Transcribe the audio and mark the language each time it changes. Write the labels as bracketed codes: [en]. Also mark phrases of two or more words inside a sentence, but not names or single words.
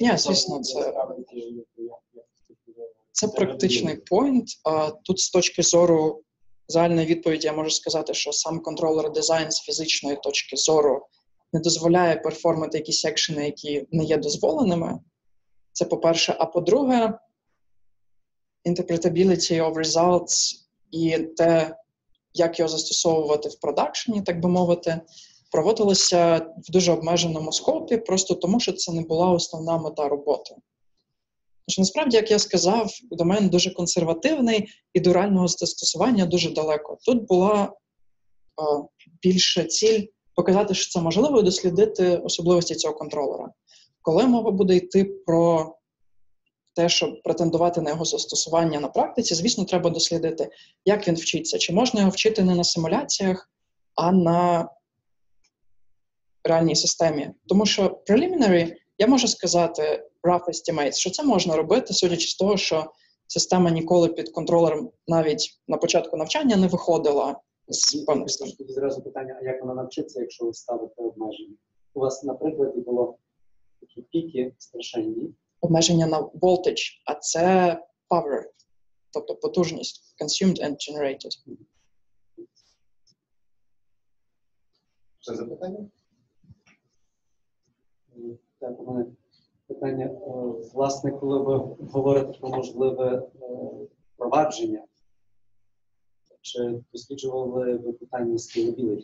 [uk] Ні, звісно, це практичний пойнт. Тут з точки зору загальної відповіді я можу сказати, що сам контролер дизайн з фізичної точки зору не дозволяє перформити якісь екшени, які не є дозволеними. Це по-перше. А по-друге, [en] interpretability of results [uk] і те, як його застосовувати в продакшені, так би мовити, проводилися в дуже обмеженому скопі, просто тому, що це не була основна мета роботи. Тож, насправді, як я сказав, домен дуже консервативний і до реального застосування дуже далеко. Тут була більше ціль показати, що це можливо, і дослідити особливості цього контролера. Коли мова буде йти про те, щоб претендувати на його застосування на практиці, звісно, треба дослідити, як він вчиться. Чи можна його вчити не на симуляціях, а на реальній системі. Тому що preliminary, я можу сказати, [en] rough estimates, [uk] що це можна робити, судячи з того, що система ніколи під контролером навіть на початку навчання не виходила з певних систем. Тоді зразу питання, а як вона навчиться, якщо ви ставите обмеження? У вас, наприклад, було такі піки страшенні. Обмеження на voltage, а це power, тобто потужність, [en] consumed and generated. [uk] Ще запитання? Так, у мене питання, власне, коли ви говорите про можливе впровадження, чи досліджували ви питання scalability?